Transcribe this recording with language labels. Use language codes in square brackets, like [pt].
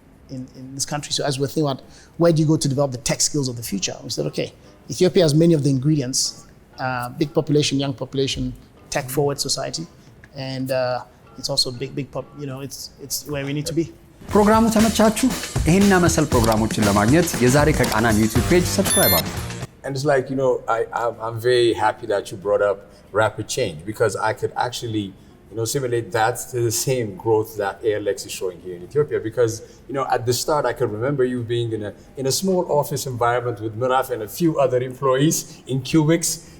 [en] In this country. So as we're thinking about where do you go to develop the tech skills of the future, we said, okay, Ethiopia has many of the ingredients: big population, young population, tech forward society, and it's also it's where we need to be. [am] ፕሮግራሙ ተመቻችሁ? ይሄንና መሰል ፕሮግራሞችን ለማግኘት የዛሬ ከቃናን ዩቲዩብ ፔጅ ሰብስክራይብ አድርጉ። [en] And it's like, I'm very happy that you brought up rapid change, because I could actually, simulate that to the same growth that ALX is showing here in Ethiopia. Because, at the start, I could remember you being in a small office environment with Miraf and a few other employees in cubics.